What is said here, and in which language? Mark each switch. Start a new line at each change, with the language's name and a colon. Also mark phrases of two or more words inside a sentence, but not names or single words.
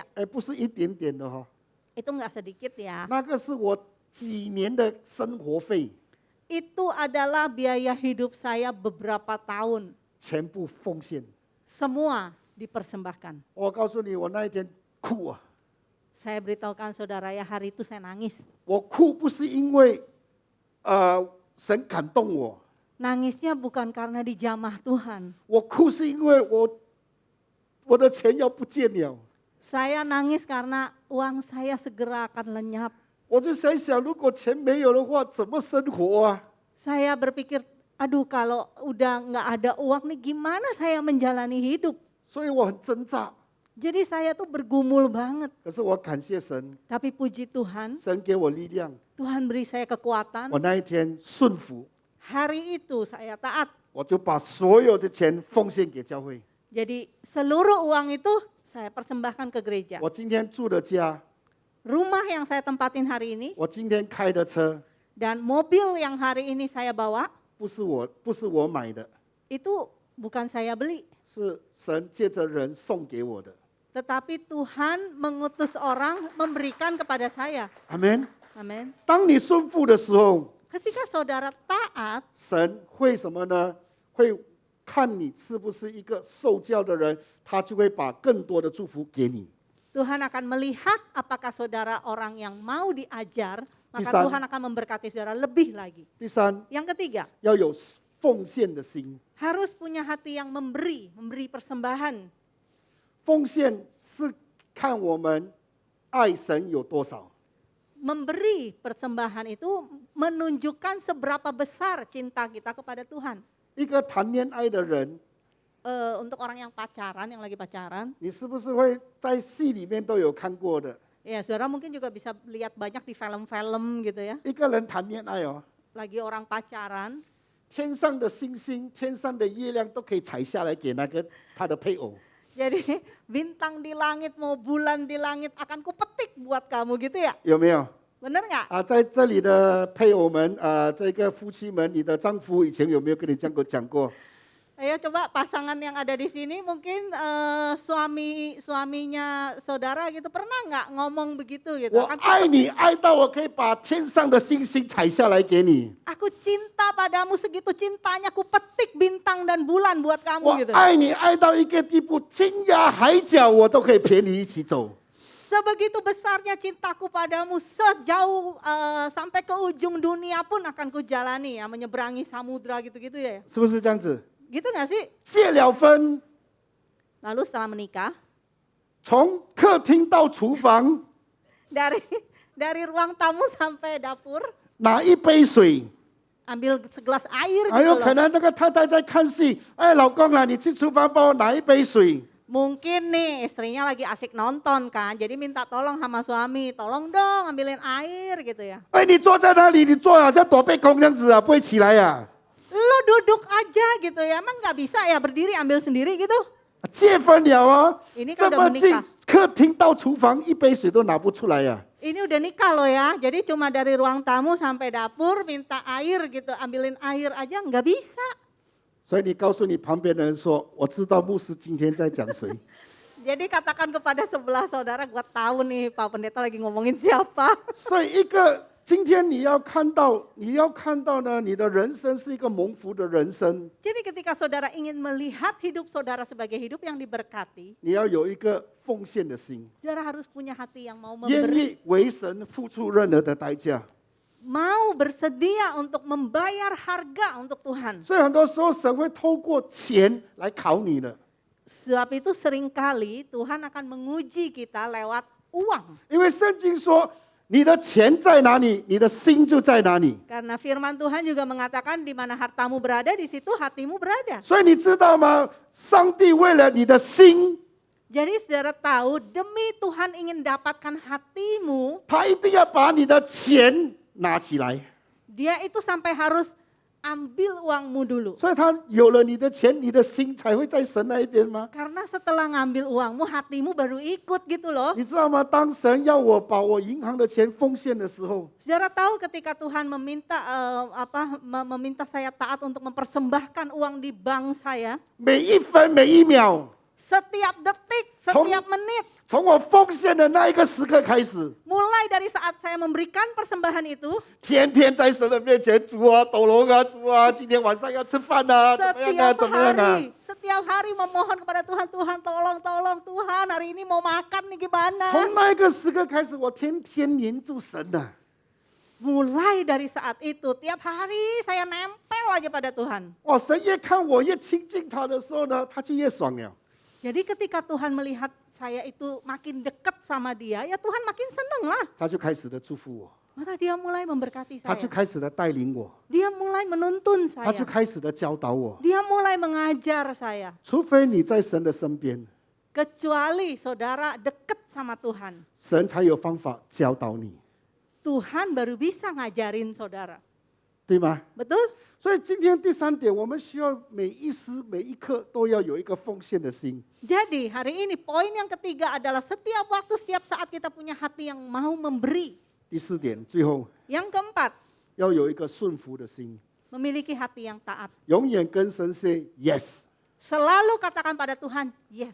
Chinese: 不是一点点的哈，
Indonesian: Itu enggak sedikit ya.
Chinese: 那个是我几年的生活费。
Indonesian: itu adalah biaya hidup saya beberapa tahun.
Chinese: 全部奉献。
Indonesian: Semua dipersembahkan.
Chinese: 我告诉你，我那一天哭啊！
Indonesian: Saya beritahukan saudara ya, hari itu saya nangis.
Chinese: 我哭不是因为神感动我，
Indonesian: Nangisnya bukan karena dijamah Tuhan.
Chinese: 我哭是因为我的钱要不见了。
Indonesian: Saya nangis karena uang saya segera akan lenyap.
Chinese: 我就在想，如果钱没有的话，怎么生活啊？
Indonesian: Saya berpikir, aduh kalau udah nggak ada uang nih gimana saya menjalani hidup.
Chinese: 所以我很挣扎。
Indonesian: Jadi saya tuh bergumul banget.
Chinese: 可是我感谢神，
Indonesian: Tapi puji Tuhan,
Chinese: 神给我力量。
Indonesian: Tuhan beri saya kekuatan.
Chinese: 我那一天顺服，
Indonesian: Hari itu saya taat.
Chinese: 我就把所有的钱奉献给教会。
Indonesian: Jadi seluruh uang itu saya persembahkan ke gereja.
Chinese: 我今天住的家，
Indonesian: Rumah yang saya tempatin hari ini
Chinese: 我今天开的车，
Indonesian: dan mobil yang hari ini saya bawa
Chinese: 不是我买的，
Indonesian: itu bukan saya beli.
Chinese: 是神借着人送给我的。
Indonesian: Tetapi Tuhan mengutus orang memberikan kepada saya.
Chinese: 阿门。
Indonesian: Amin.
Chinese: 当你顺服的时候，
Indonesian: Ketika saudara taat,
Chinese: 神会什么呢？会看你是不是一个受教的人，他就会把更多的祝福给你。
Indonesian: Tuhan akan melihat apakah saudara orang yang mau diajar, maka Pisan. Tuhan akan memberkati saudara lebih lagi.
Chinese: 第三，
Indonesian: Yang ketiga,
Chinese: 要有奉献的心。
Indonesian: harus punya hati yang memberi persembahan.
Chinese: 奉献是看我们爱神有多少。
Indonesian: Memberi persembahan itu menunjukkan seberapa besar cinta kita kepada Tuhan.
Chinese: 一个谈恋爱的人，
Indonesian: Untuk orang yang pacaran, yang lagi pacaran,
Chinese: 你是不是会在戏里面都有看过的？
Indonesian: ya saudara mungkin juga bisa lihat banyak di film-film gitu ya.
Chinese: 一个人谈恋爱哦，
Indonesian: Lagi orang pacaran,
Chinese: 天上的星星、天上的月亮都可以采下来给那个他的配偶。
Indonesian: jadi bintang di langit mau bulan di langit akan kupetik buat kamu gitu ya.
Chinese: 有没有？
Indonesian: Bener nggak?
Chinese: 啊，在这里的配偶们，这个夫妻们，你的丈夫以前有没有跟你讲过？
Indonesian: Ayo coba pasangan yang ada di sini mungkin suaminya saudara gitu pernah nggak ngomong begitu gitu?
Chinese: 我爱你，爱到我可以把天上的星星采下来给你。
Indonesian: Aku cinta padamu segitu cintanya ku petik bintang dan bulan buat
Chinese: 我
Indonesian: kamu gitu.
Chinese: 爱你，爱到一个地步，天涯海角我都可以陪你一起走。
Indonesian: Sebegitu besarnya cintaku padamu sejauh sampai ke ujung dunia pun akan ku jalani ya, menyeberangi samudra gitu-gitu ya.
Chinese: 是不是这样子？
Indonesian: Gitu nggak sih?
Chinese: 结了婚，
Indonesian: Lalu setelah menikah,
Chinese: 从客厅到厨房，
Indonesian: dari ruang tamu sampai dapur
Chinese: 拿一杯水，
Indonesian: ambil segelas air
Chinese: 还
Indonesian: gitu
Chinese: 有可
Indonesian: loh.
Chinese: 能那个太太在看戏，哎，老公啊，你去厨房帮我拿一杯水。
Indonesian: Mungkin nih istrinya lagi asik nonton kan, jadi minta tolong sama suami, tolong dong ambilin air gitu ya.
Chinese: 哎，你坐在那里，你坐好像躲被空这样子啊，不会起来呀、
Indonesian: Lu duduk aja gitu ya, emang nggak bisa ya berdiri ambil sendiri gitu?
Chinese: 结婚了哦，
Indonesian: Ini
Chinese: 这
Indonesian: kan udah
Chinese: 么近
Indonesian: menikah.，
Chinese: 客厅到厨房一杯水都拿不出来呀、
Indonesian: Ini udah nikah loh ya, jadi cuma dari ruang tamu sampai dapur minta air gitu, ambilin air aja nggak bisa.
Chinese: 所以你告诉你旁边的人说，我知道牧师今天在讲谁。
Indonesian: Jadi katakan kepada sebelah saudara, gua tahu nih Pak Pendeta lagi ngomongin siapa.
Chinese: 所以今天你要看到呢，你的人生是一个蒙福的人生，
Indonesian: Jadi ketika saudara ingin melihat hidup saudara sebagai hidup yang diberkati,
Chinese: 你要有一个奉献的心，
Indonesian: saudara harus punya hati yang mau
Chinese: 愿
Indonesian: memberi,
Chinese: 意为神付出任何的代价。
Indonesian: mau bersedia untuk membayar harga untuk Tuhan.
Chinese: 所以很多时候神会透过钱来考你的，
Indonesian: Sebab itu seringkali Tuhan akan menguji kita lewat uang.
Chinese: 因为圣经说，你的钱在哪里，你的心就在哪里。
Indonesian: Karena firman Tuhan juga mengatakan di mana hartamu berada, di situ hatimu berada.
Chinese: 所以你知道吗？上帝为了你的心，
Indonesian: Jadi saudara tahu, demi Tuhan ingin dapatkan hatimu,
Chinese: 他一定要把你的钱拿起来。
Indonesian: dia itu sampai harus ambil uangmu dulu.
Chinese: 所以他有了你的钱，你的心才会在神那一边吗？
Indonesian: Karena setelah ngambil uangmu, hatimu baru ikut gitu loh.
Chinese: 你知道吗？当神要我把我银行的钱奉献的时候，
Indonesian: Saudara tahu ketika Tuhan meminta saya taat untuk mempersembahkan uang di bank saya,
Chinese: 每一分每一秒，
Indonesian: Setiap detik, setiap menit.
Chinese: 从我奉献的那一个时刻开始，
Indonesian: Mulai dari saat saya memberikan persembahan itu,
Chinese: 天天在神的面前，主啊，抖龙啊，主啊，今天晚上要吃饭啊，怎么样啊，
Indonesian: setiap
Chinese: 怎么样啊？
Indonesian: setiap hari memohon kepada Tuhan, Tuhan tolong Tuhan, hari ini mau makan nih gimana?
Chinese: 从那一个时刻开始，我天天黏住神呐、
Indonesian: Mulai dari saat itu, tiap hari saya nempel aja pada Tuhan.
Chinese: 哇，神越看我越亲近他的时候呢，他就越爽了。
Indonesian: Jadi ketika Tuhan melihat saya itu makin dekat sama dia, ya Tuhan makin seneng lah.
Chinese: 他就开始的祝福我，
Indonesian: Maka dia mulai memberkati
Chinese: 他就
Indonesian: saya.
Chinese: 开始的带领我，
Indonesian: Dia mulai menuntun
Chinese: 他就
Indonesian: saya.
Chinese: 开始的教导我。
Indonesian: Dia mulai mengajar saya.
Chinese: 除非你在神的身边，
Indonesian: Kecuali saudara dekat sama Tuhan.
Chinese: 神才有方法教导你，
Indonesian: Tuhan baru bisa ngajarin saudara.
Chinese: 对吗？
Indonesian: Betul?
Chinese: 所以今天第三点，我们需要每一时每一刻都要有一个奉献的心。
Indonesian: Jadi hari ini poin yang ketiga adalah setiap waktu, setiap saat kita punya hati yang mau memberi.
Chinese: 第四点，最后
Indonesian: Yang keempat,
Chinese: 要有一个顺服的心，
Indonesian: memiliki hati yang taat.
Chinese: 永远跟神
English: say yes，
Indonesian: Selalu katakan pada Tuhan, yes.